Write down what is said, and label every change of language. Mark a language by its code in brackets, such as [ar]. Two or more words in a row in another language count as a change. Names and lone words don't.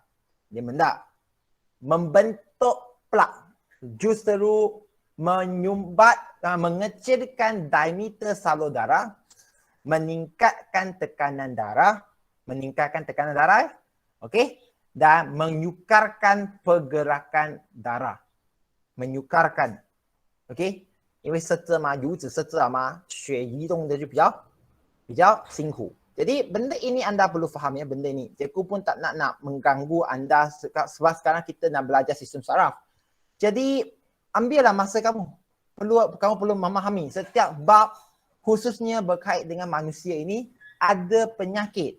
[ms] Dia membentuk plak, justru mengecilkan diameter salur darah, meningkatkan tekanan darah, okey, dan menyukarkan pergerakan darah. Menyukarkan. okey, [zh] 因为设置嘛，油脂设置了嘛，血移动的就比较辛苦。 [ms] Jadi benda ini anda perlu faham ya, benda ini. Cikgu pun tak nak mengganggu anda sebab sekarang kita nak belajar sistem saraf. Jadi ambillah masa kamu. Kamu perlu memahami setiap bab khususnya berkait dengan manusia ini ada penyakit.